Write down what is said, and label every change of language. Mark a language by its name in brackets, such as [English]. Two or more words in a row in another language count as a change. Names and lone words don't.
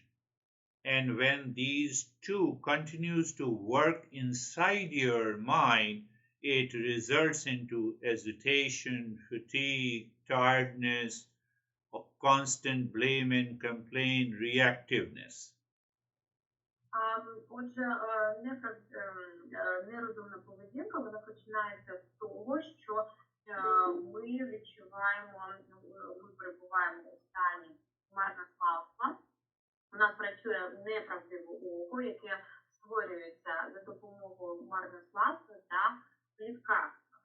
[English] And when these two continues to work inside your mind, it results into agitation, fatigue, tiredness, constant blame and complaint, reactiveness. [Ukrainian] Отже, нерозумна поведінка, вона починається з того, що ми відчуваємо, ми перебуваємо у стані марнославства. У нас працює неправдиве око, яке створюється за допомогою марнославства та пліткарства.